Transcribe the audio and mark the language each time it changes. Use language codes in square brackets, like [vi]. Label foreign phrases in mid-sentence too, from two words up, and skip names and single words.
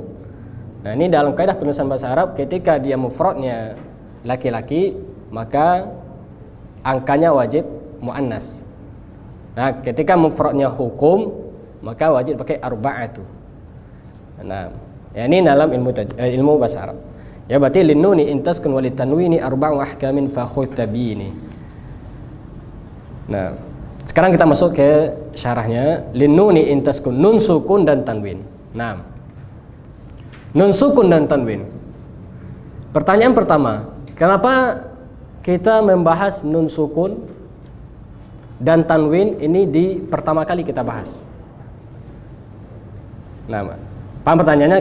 [id] Nah, ini dalam kaidah penulisan bahasa Arab, ketika dia mufradnya laki-laki, maka angkanya wajib muannas. Nah, ketika mufradnya hukum, maka wajib pakai arba'atu. Nah, ya, ini dalam ilmu bahasa Arab. Ya, berarti [ar] لِلنُّونِ إِنْ تَسْكُنْ وَلِلتَّنْوِينِ أَرْبَعُ أَحْكَامٍ فَخُذْ تَبْيِينِي. [id] Nah, sekarang kita masuk ke syarahnya. [ar] لِلنُّونِ إِنْ تَسْكُنْ, [id] nun sukun dan tanwin. Nah, nun sukun dan tanwin. Pertanyaan pertama, kenapa kita membahas nun sukun dan tanwin ini di pertama kali kita bahas. Nah, paham pertanyaannya?